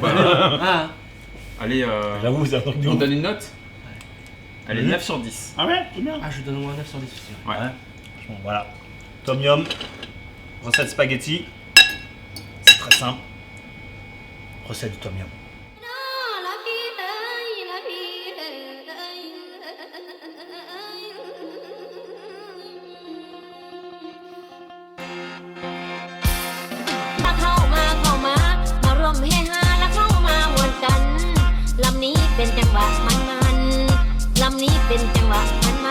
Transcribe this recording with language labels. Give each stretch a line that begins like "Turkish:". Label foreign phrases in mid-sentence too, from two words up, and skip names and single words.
French: Ah, Allez, J'avoue, ça manque de on ouf. donne une note. Allez, Mhm. 9 sur 10. Ah ouais, c'est bien. ah, je lui donne au moins 9 sur 10 aussi. Ouais. Franchement, voilà. Tom yum, recette spaghetti. C'est très simple. Recette du tom yum.
Northeastern Thai: มาร่วมเฮฮาและเข้ามาหวนกัน ลำนี้เป็นจังหวะมันๆ ลำนี้เป็นจังหวะ